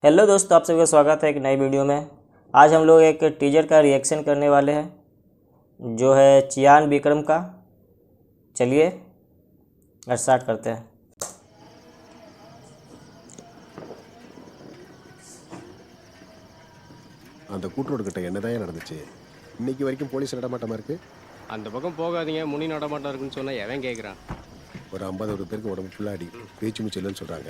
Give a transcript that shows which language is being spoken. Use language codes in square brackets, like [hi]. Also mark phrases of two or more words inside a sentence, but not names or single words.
[hi] हेलो दोस्तों, आप सभी का स्वागत है एक नई वीडियो में। आज हम लोग एक टीजर का रिएक्शन करने वाले हैं जो है चियान विक्रम का। चलिए स्टार्ट करते हैं। [ta] அந்த கூட்டரோடு கிட்ட என்னதான் நடந்துச்சு? இன்னைக்கு வரைக்கும் போலீஸ் நடமாட்டமா இருக்கு. அந்த பக்கம் போகாதீங்க, முனி நடமாட்டம் இருக்குன்னு சொன்னா எவன் கேட்குறான்? ஒரு 50 பேருக்கு உடம்பு ஃபுல்லாக அடி, பேச்சு மூச்சு இல்லைன்னு சொல்கிறாங்க.